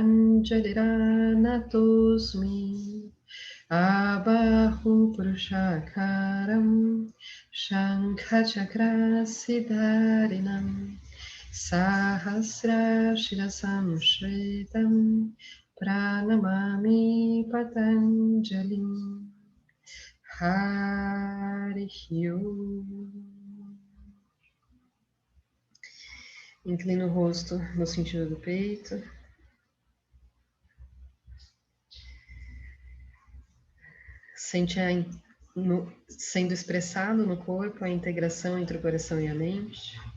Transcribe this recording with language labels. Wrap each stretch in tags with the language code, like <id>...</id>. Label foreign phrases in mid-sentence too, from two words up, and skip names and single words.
<sa>pranjaliranatosmi abahu purushakaram Shankhachakrasiddharinam Sahasra Shirasam Shritam Pranamami Patanjalim Harihi.</sa> <pt>Inclina o rosto no sentido do peito. Sente sendo expressado no corpo a integração entre o coração e a mente.</pt>